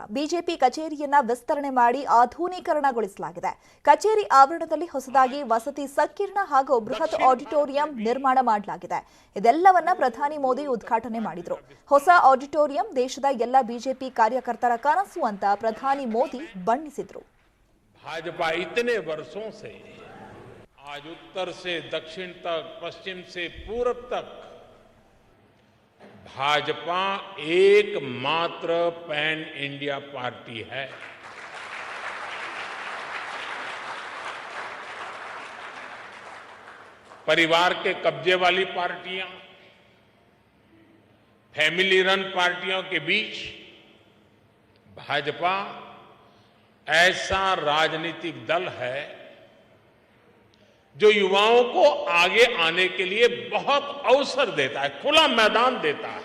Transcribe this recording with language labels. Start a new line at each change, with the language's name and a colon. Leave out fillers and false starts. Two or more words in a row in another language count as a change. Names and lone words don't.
Kannada: ಬಿಜೆಪಿ ಕಚೇರಿಯನ್ನ ವಿಸ್ತರಣೆ ಮಾಡಿ ಆಧುನೀಕರಣಗೊಳಿಸಲಾಗಿದೆ. ಕಚೇರಿ ಆವರಣದಲ್ಲಿ ಹೊಸದಾಗಿ ವಸತಿ ಸಂಕೀರ್ಣ ಹಾಗೂ ಬೃಹತ್ ಆಡಿಟೋರಿಯಂ ನಿರ್ಮಾಣ ಮಾಡಲಾಗಿದೆ. ಇದೆಲ್ಲವನ್ನ ಪ್ರಧಾನಿ ಮೋದಿ ಉದ್ಘಾಟನೆ ಮಾಡಿದ್ರು. ಹೊಸ ಆಡಿಟೋರಿಯಂ ದೇಶದ ಎಲ್ಲ ಬಿಜೆಪಿ ಕಾರ್ಯಕರ್ತರ ಕನಸು ಅಂತ ಪ್ರಧಾನಿ ಮೋದಿ ಬಣ್ಣಿಸಿದ್ರು.
Hindi: भाजपा इतने वर्षों से आज उत्तर से दक्षिण तक, पश्चिम से पूरब तक भाजपा एकमात्र
English: pan India party
Hindi: है। परिवार के कब्जे वाली पार्टियां,
English: family run
Hindi: पार्टियों के बीच भाजपा ऐसा राजनीतिक दल है जो युवाओं को आगे आने के लिए बहुत अवसर देता है, खुला मैदान देता है।